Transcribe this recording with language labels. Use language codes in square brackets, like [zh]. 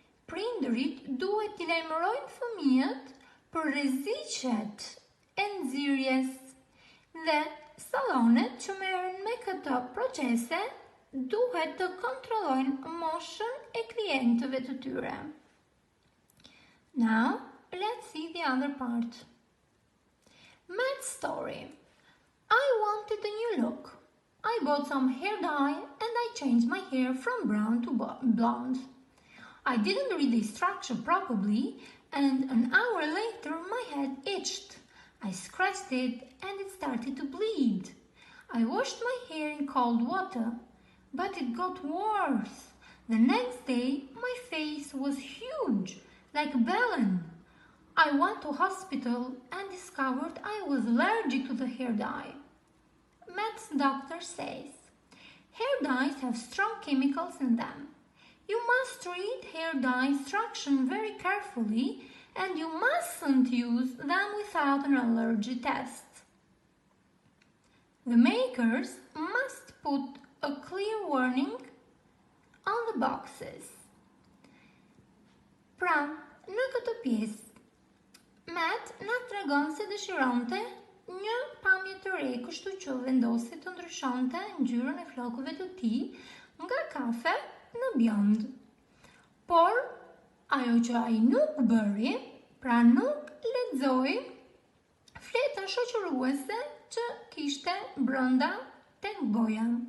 [sq] Prindërit duhet t'i lajmërojnë fëmijët për rreziqet e nxirjes dhe sallonet që merren me këtë procese duhet të kontrollojnë moshën e klientëve të tyre. [en] Now, let's see the other part. Matt's story. I wanted a new look. I bought some hair dye and I changed my hair from brown to blonde. I didn't read the instruction properly and an hour later my head itched. I scratched it and it started to bleed. I washed my hair in cold water, but it got worse. The next day my face was huge, like a balloon. I went to hospital and discovered I was allergic to the hair dye. Matt's doctor says, hair dyes have strong chemicals in them. You must read hair dye instruction very carefully and you mustn't use them without an allergy test. The makers must put a clear warning on the boxes. [sq] Pra, në këtë pjesë, Matt na tregon se dëshironte një pamje të re, kështu që vendosi të ndryshonte ngjyrën e flokëve të tij nga kafe në bjond. Por, ajo që ai nuk bëri, pra nuk lexoi fletën shoqëruese që kishte brenda tek goja.